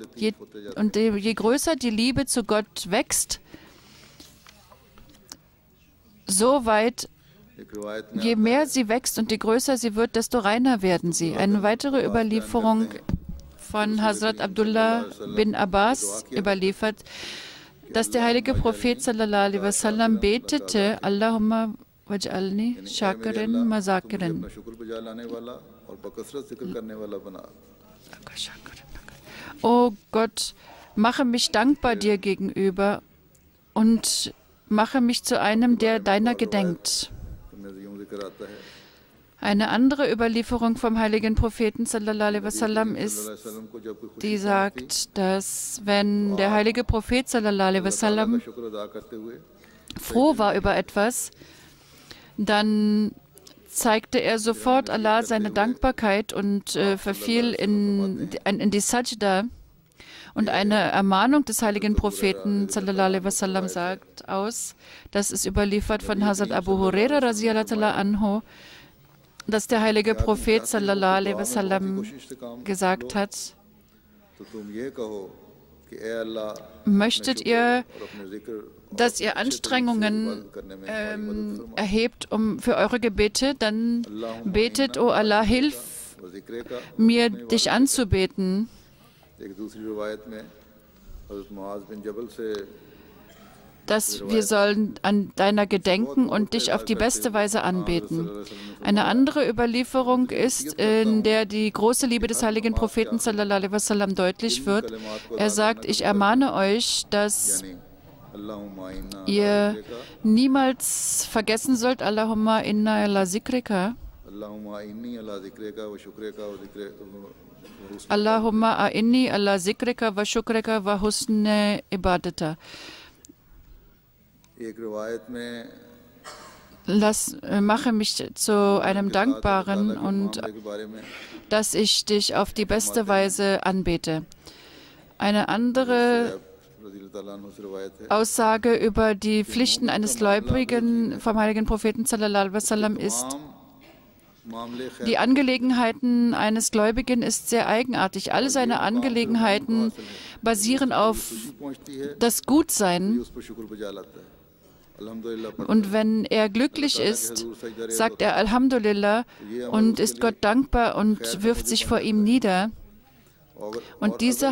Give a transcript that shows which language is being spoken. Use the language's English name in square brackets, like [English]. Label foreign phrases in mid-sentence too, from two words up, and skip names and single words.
[German] Je größer die Liebe zu Gott wächst, so weit, je mehr sie wächst und je größer sie wird, desto reiner werden sie. Eine weitere Überlieferung von Hazrat Abdullah bin Abbas überliefert, dass der heilige Prophet [Arabic] صلى الله عليه وسلم [German] betete, [Arabic] اللهم واجعلني شاكرين مذاكرين. [German] O Gott, mache mich dankbar dir gegenüber und mache mich zu einem, der deiner gedenkt. Eine andere Überlieferung vom heiligen Propheten [Arabic] صلى الله عليه وسلم [German] ist, die sagt, dass wenn der heilige Prophet [Arabic] صلى الله عليه وسلم [German] froh war über etwas, dann zeigte er sofort Allah seine Dankbarkeit und verfiel in die Sajda. Und eine Ermahnung des heiligen Propheten [Arabic] صلى الله عليه وسلم [German] sagt aus, das ist überliefert von Hazrat Abu Huraira [Arabic] رضي الله عنه, [German] dass der heilige Prophet [Arabic] صلى الله عليه وسلم [German] gesagt hat, möchtet ihr, dass ihr Anstrengungen erhebt für eure Gebete, dann betet, O Allah, hilf mir, dich anzubeten. Dass wir sollen an deiner gedenken und dich auf die beste Weise anbeten. Eine andere Überlieferung ist, in der die große Liebe des heiligen Propheten [Arabic] صلى الله عليه وسلم [German] deutlich wird. Er sagt, ich ermahne euch, dass ihr niemals vergessen sollt, [Arabic] اللهم إنا على ذكرك. اللهم أعني على ذكرك وشكرك وحسن عبادة. [German] Mache mich zu einem Dankbaren und dass ich dich auf die beste Weise anbete. Eine andere Aussage über die Pflichten eines Gläubigen vom heiligen Propheten [Arabic] صلى الله عليه وسلم [German] ist, die Angelegenheiten eines Gläubigen ist sehr eigenartig. Alle seine Angelegenheiten basieren auf das Gutsein. Und wenn er glücklich ist, sagt er Alhamdulillah und ist Gott dankbar und wirft sich vor ihm nieder.